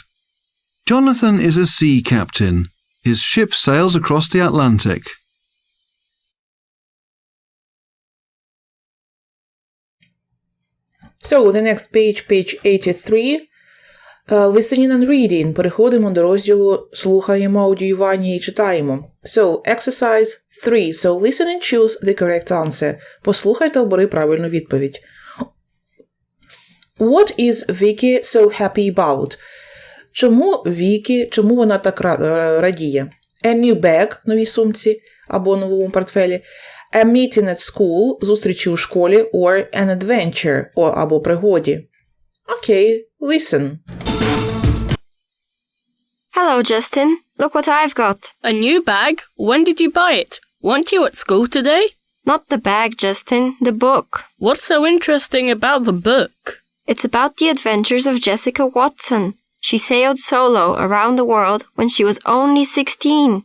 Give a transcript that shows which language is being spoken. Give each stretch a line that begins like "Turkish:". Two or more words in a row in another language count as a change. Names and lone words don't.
English: Jonathan is a sea captain. His ship sails across the Atlantic. So, the next page, page 83. Listening and reading.
Ukrainian: Переходимо до розділу слухаємо, аудіювання і читаємо.
English: So, exercise 3. So, listen and choose the correct answer.
Ukrainian: Послухай та обери правильну відповідь.
English: What is Vicky so happy about?
Ukrainian: Чому вона так радіє?
English: A new bag,
Ukrainian: новій сумці, або новому портфелі.
English: A meeting at school,
Ukrainian: зустрічі у школі,
English: or an adventure,
Ukrainian: або пригоді.
English: Okay, listen. Hello, Justin. Look what I've got. A new bag? When did you buy it? Weren't you at school today? Not the bag, Justin, the book. What's so interesting about the book? It's about the adventures of Jessica Watson. She sailed solo around the world when she was only 16.